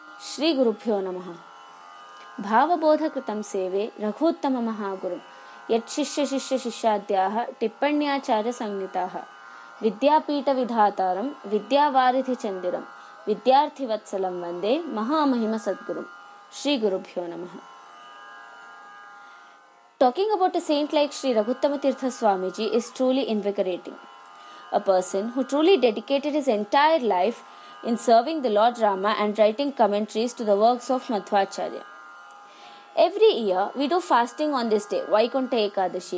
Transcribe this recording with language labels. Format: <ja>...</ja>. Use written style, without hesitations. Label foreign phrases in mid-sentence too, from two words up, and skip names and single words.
<sa>ಶ್ರೀ ಗುರುಭ್ಯೋ ನಮಃ. ಭಾವಬೋಧಕೃತಂ ಸೇವೆ ರಘೂತ್ತಮ ಮಹಾಗುರು ಯತ್ ಶಿಷ್ಯ ಶಿಷ್ಯ ಶಿಷ್ಯಾದ್ಯಾಹ ಟಿಪ್ಪಣ್ಯಾಚಾರ್ಯ ಸಂಹಿತಾಃ ವಿದ್ಯಾಪೀಠ ವಿಧಾತಾರಂ ವಿದ್ಯಾವಾರಿಧಿ ಚಂದಿರಂ ವಿದ್ಯಾರ್ಥಿವತ್ಸಲಂ ವಂದೇ ಮಹಾಮಹಿಮ ಸದ್ಗುರುಂ. ಶ್ರೀ ಗುರುಭ್ಯೋ ನಮಃ.</sa> <en>Talking about a saint like Sri Raghuttama Tirtha Swamiji is truly invigorating. A person who truly dedicated his entire life in serving the Lord Rama and writing commentaries to the works of Madhvacharya. Every year we do fasting on this day, Vaikuntha Ekadashi.</en>